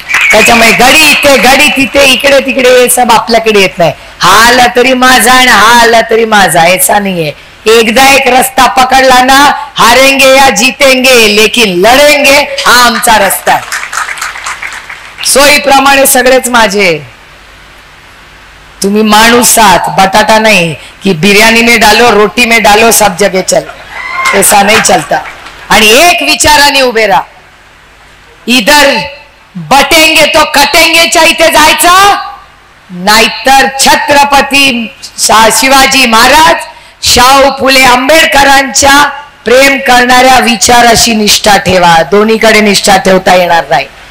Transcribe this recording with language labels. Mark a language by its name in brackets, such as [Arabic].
[Marathi] त्याच्यामुळे गडी इथे गडी तिथे इकडे तिकडे हे सब आपल्याकडे येत नाही। हा आला तरी माझा आणि हा आला तरी माझा, ऐसा नाहीये। एकदा एक रस्ता पकडला ना, [Hindi] हारेंगे या जीतेंगे लेकिन लढेंगे, [Marathi] हा आमचा रस्ता आहे। सोयीप्रमाणे सगळेच माझे, तुम्ही माणूस आहात, [Hindi] बटाटा नहीं कि बिरयानी में डालो रोटी में डालो सब जगह चल, ऐसा नहीं चलता। [Marathi] आणि एक विचाराने उभे राहा, [Hindi] इधर बटेंगे तो कटेंगे [Marathi] च्या इथे जायचं, नाहीतर छत्रपती शिवाजी महाराज, शाहू फुले आंबेडकरांच्या प्रेम करणाऱ्या विचाराशी निष्ठा ठेवा, दोन्हीकडे निष्ठा ठेवता येणार नाही।